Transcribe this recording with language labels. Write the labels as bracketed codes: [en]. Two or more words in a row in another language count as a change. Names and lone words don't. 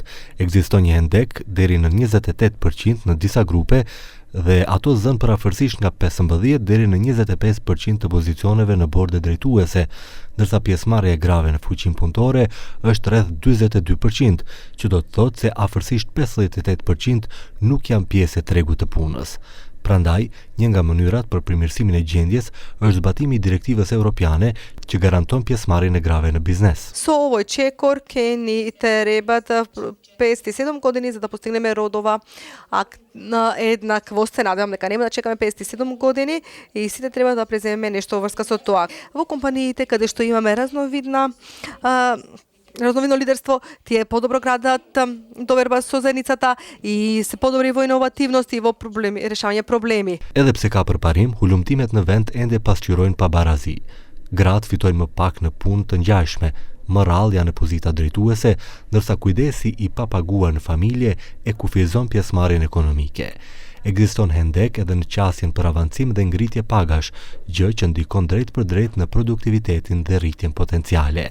[sq] Ekziston një hendek deri në 28% në disa grupe dhe ato zënë parafërsisht nga 15 deri në 25% të pozicioneve në borde drejtuese, ndërsa pjesëmarrja e grave në fuqinë punëtore është rreth 42%, që do të thotë se afërsisht 58% nuk janë pjesë e tregut të punës. Prandaj, një nga mënyrat për përmirësimin e gjendjes është zbatimi i direktivës europiane që garanton pjesëmarrjen e grave në biznes. [mk] Со овој чекор ќе ни требат 57 години за да постигнеме родова еднаквост. Се надевам дека нема да чекаме 57 години и сите треба да преземеме нешто врска со тоа. Во компаниите каде што имаме разновидно лидерство, тие подобро градат доверба со заедницата и се подобри во иновативност и во решавање проблеми. [sq] Edhe pse ka përparim, hulumtimet në vend ende pasqyrojnë pa barazi. Gratë fitojnë më pak në punë të ngjashme, më rrallë janë në pozita drejtuese, ndërsa kujdesi i papaguar në familje e kufizon pjesëmarrjen ekonomike. Ekziston hendek edhe në qasjen për avancim dhe ngritje pagash, gjë që ndikon drejt për drejt në produktivitetin dhe rritjen potenciale.